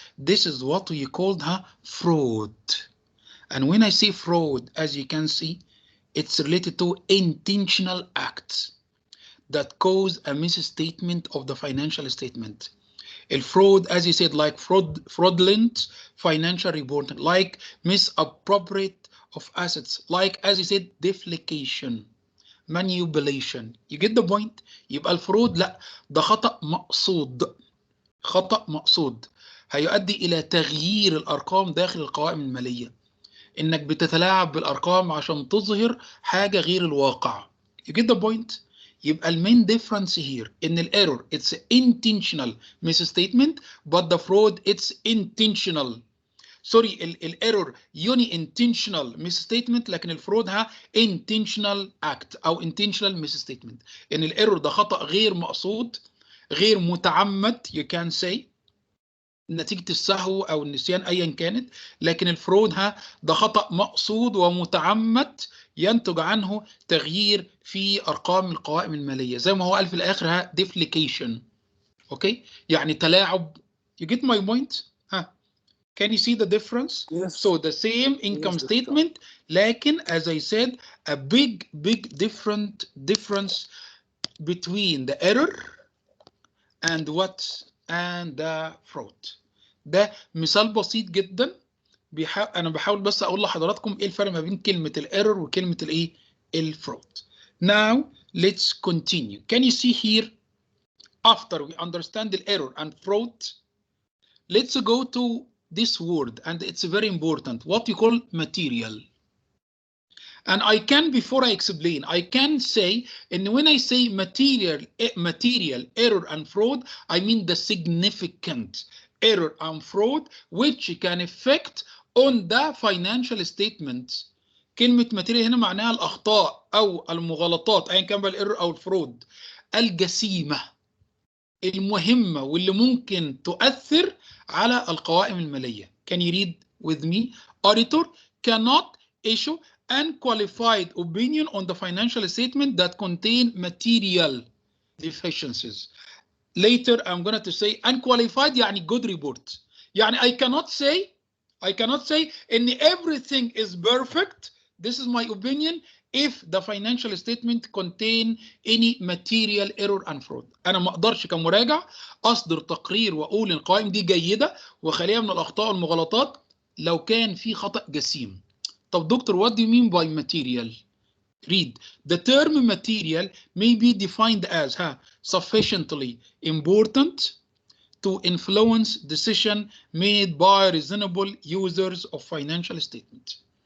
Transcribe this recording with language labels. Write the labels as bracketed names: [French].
[English] This is what we called fraud. And when I say fraud, as you can see, it's related to intentional acts that cause a misstatement of the financial statement. Fraud, as you said, like fraudulent financial reporting, like misappropriate of assets, like, as you said, defalcation, manipulation. You get the point? [Arabic] يبقى الفرود لا، ده خطأ مقصود. خطأ مقصود هيؤدي إلى تغيير الأرقام داخل القوائم المالية. إنك بتتلاعب بالأرقام عشان تظهر حاجة غير الواقع. [English] You get the point? [Arabic] يبقى المين [English] difference here [Arabic] إن الإيرور [English] it's intentional misstatement, but the fraud it's intentional. [Arabic] سوري، الايرور يوني [English] intentional misstatement، [Arabic] لكن الفرود [English] intentional act [Arabic] او intentional misstatement. ان الايرور ده خطأ غير مقصود، غير متعمد [English] you can say، [Arabic] نتيجة السهو او النسيان ايا كانت، لكن الفرود ده خطأ مقصود ومتعمد ينتج عنه تغيير في ارقام القوائم المالية، زي ما هو قال في الاخر defalcation. اوكي، يعني تلاعب. [English] You get my point؟ Can you see the difference? Yes. So the same income statement, لكن as I said, a big difference between the error and the fraud. [Arabic] ده مثال بسيط جدا. أنا بحاول بس أقول لحضراتكم إيه الفرق ما بين كلمة الerror وكلمة الفraud. [English] Now let's continue. Can you see here? After we understand the error and fraud, let's go to this word, and it's very important, what you call material. And I can, before I explain, I can say, and when I say material error and fraud, I mean the significant error and fraud which can affect on the financial statements. [Arabic] كلمة material هنا معناها الأخطاء أو المغالطات أيا كان بقى الإيرور أو الفرود الجسيمة المهمة واللي ممكن تؤثر على القوائم المالية. [English] Can you read with me? Auditor cannot issue unqualified opinion on the financial statement that contain material deficiencies. Later I'm going to say unqualified يعني good report. يعني I cannot say in everything is perfect. This is my opinion if the financial statement contain any material error and fraud. [Arabic] أنا ما أقدرش كمراجع أصدر تقرير وأقول القوائم دي جيدة وخالية من الأخطاء والمغالطات لو كان في خطأ جسيم. طب دكتور, [English] what do you mean by material? Read. The term material may be defined as sufficiently important to influence decision made by reasonable users of financial statement.